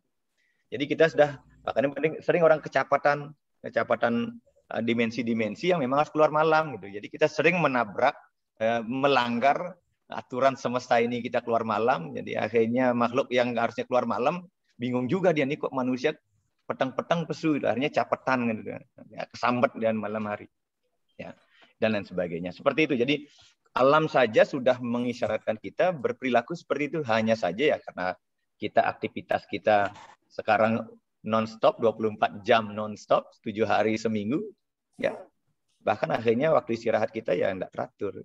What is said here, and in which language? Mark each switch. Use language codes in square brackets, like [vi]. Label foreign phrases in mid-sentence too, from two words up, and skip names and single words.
[id] Jadi kita sudah, makanya sering orang kecepatan dimensi-dimensi yang memang harus keluar malam. Gitu. Jadi kita sering menabrak, melanggar aturan semesta ini kita keluar malam. Jadi akhirnya makhluk yang harusnya keluar malam, bingung juga dia nih kok manusia petang-petang pesu, akhirnya capetan gitu, ya, kesambet dan malam hari, ya, dan lain sebagainya. Seperti itu. Jadi alam saja sudah mengisyaratkan kita berperilaku seperti itu. Hanya saja ya karena kita aktivitas kita sekarang non-stop, 24 jam non-stop, 7 hari seminggu, ya, bahkan akhirnya waktu istirahat kita ya tidak teratur.